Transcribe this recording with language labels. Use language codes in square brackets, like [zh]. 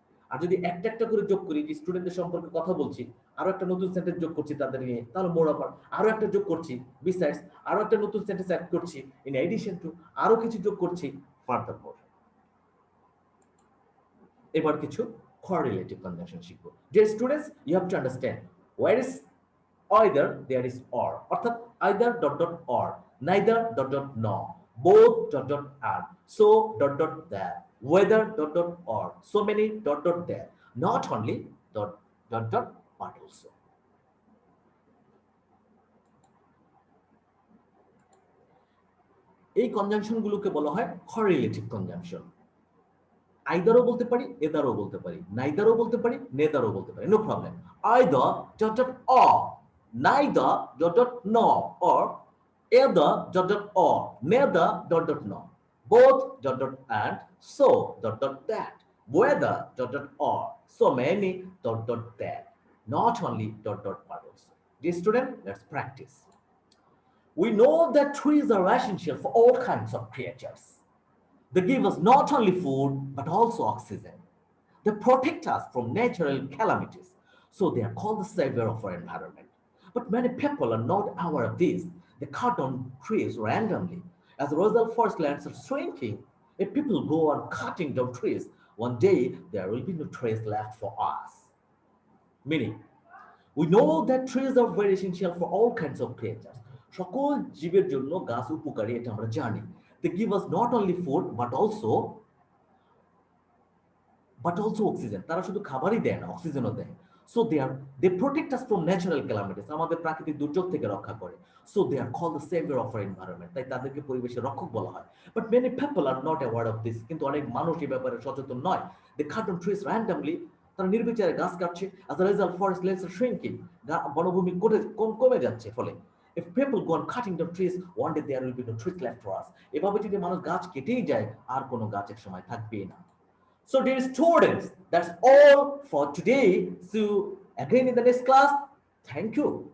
[bn] আর যদি একটা একটা করে যোগ করি, যে স্টুডেন্টদের সম্পর্কে কথা বলছি, আরো একটা নতুন সেন্টেন্স যোগ করছি তাদের নিয়ে, তাহলে মোরওভার, আরো একটা যোগ করছি, বিসাইডস, আরো একটা নতুন সেন্টেন্স অ্যাড করছি, ইন এডিশন টু, আরো কিছু যোগ করছি, ফার্দারমোর। এবার কিছু correlative conjunction শিখবো। [en] Dear students, you have to understand where is either, there is or, অর্থাৎ either dot dot or, neither dot dot no, both dot dot and, so dot dot that, whether dot dot or, so many dot dot there, not only dot dot dot but also. [bn] এই conjunction গুলোকে বলা হয় correlative conjunction। আইদারও বলতে পারি, এদারও বলতে পারি, নাইদারও বলতে পারি, নেদারও বলতে পারি, [en] No problem. Either dot dot or, neither dot dot no, or either dot dot or, neither dot dot no, both dot dot and, so dot dot that, whether dot dot or, so many dot dot that, not only dot dot but also. Dear student, let's practice. We know that trees are essential for all kinds of creatures. They give us not only food, but also oxygen. They protect us from natural calamities, so they are called the savior of our environment. But many people are not aware of this. They cut down trees randomly. As a result, forest lands are shrinking. If people go on cutting down trees, one day there will be no trees left for us. Meaning, we know that trees are very essential for all kinds of creatures. [bn] সকল জীবের জন্য গাছ উপকারী, এটা আমরা জানি। [en] They give us not only food but also oxygen. [bn] তারা শুধু খাবারই দেয় না, অক্সিজেনও দেয়। [en] So they protect us from natural calamities. [bn] আমাদের প্রাকৃতিক দুর্যোগ থেকে রক্ষা করে। [en] So they are called the savior of our environment. [bn] তাই তাদেরকে পরিবেশের রক্ষক বলা হয়। [en] But many people are not aware of this. [bn] কিন্তু অনেক মানুষ এই ব্যাপারে সচেতন নয়। [en] They cut down trees randomly. [bn] তারা নির্বিচারে গাছ কাটছে। [en] As a result, forest lands are shrinking. [bn] বনভূমি কমে যাচ্ছে ফলে। [en] If people go on cutting the trees, one day there will be no trees left for us. [bn] এভাবে যদি মানুষ গাছ কেটেই যায় আর কোনো গাছ এক সময় থাকবেই না. [en] So dear students, that's all for today. See you again in the next class. Thank you.